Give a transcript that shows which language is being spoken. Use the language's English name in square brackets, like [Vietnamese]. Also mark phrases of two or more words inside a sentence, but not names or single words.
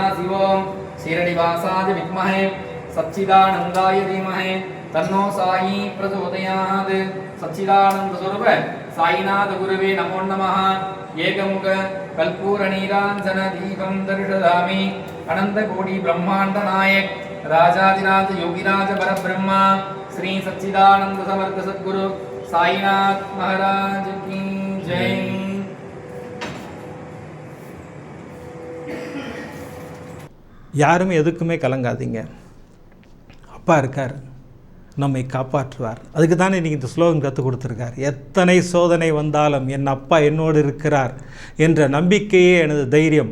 [Sanskrit] शिवो शिरडिवासाय विद्महे सच्चिदानन्दाय धीमहि तन्नो साई प्रचोदयात् सच्चिदानंद स्वरूप साईनाथ गुरुवे नमो नमः एकमुख कल्पूर नीरांजन दीपं दर्शयामि अनंत कोटि ब्रह्मांड नायक राजाधिराज योगिराज परब्रह्मा श्री सच्चिदानंद समर्थ सद्गुरु साईनाथ [Hindi] महाराज की जय। [Tamil] யாரும் எதுக்குமே கலங்காதீங்க, அப்பா இருக்கார், நம்மை காப்பாற்றுவார். அதுக்கு தானே இன்றைக்கி இந்த ஸ்லோகம் கற்றுக் கொடுத்துருக்கார். எத்தனை சோதனை வந்தாலும் என் அப்பா என்னோடு இருக்கிறார் என்ற நம்பிக்கையே எனது தைரியம்.